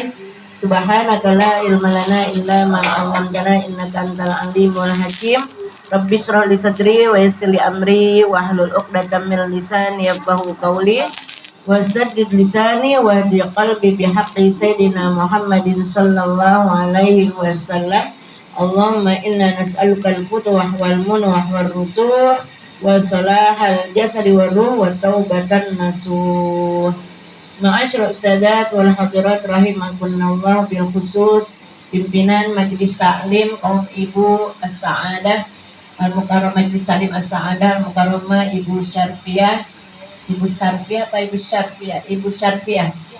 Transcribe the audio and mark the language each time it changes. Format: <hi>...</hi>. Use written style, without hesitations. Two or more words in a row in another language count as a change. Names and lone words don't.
<ar>سبحانك لا علم لنا إلا ما علمتنا إنك أنت العليم الحكيم. رب اشرح لي صدري ويسر لي أمري واحلل عقدة من لساني يفقهوا قولي وسدد لساني واهد قلبي بحق سيدنا محمد صلى الله عليه وسلم. اللهم إنا نسألك الفتوح والمنوح والرسوخ وصلاح الجسد والروح وتوبة نصوحا. معاشر الأستاذات والحاضرات رحمكم الله، بالخصوص</ar> <id>pimpinan Majelis Taklim kaum ibu</id> <ar>السعادة المكرمة,</ar> <id>Majelis Taklim</id> <ar>السعادة المكرمة</ar> <id>Ibu Syarfiah, Ibu Syarfiah apa Ibu Syarfiah? Ibu Syarfiah.</id>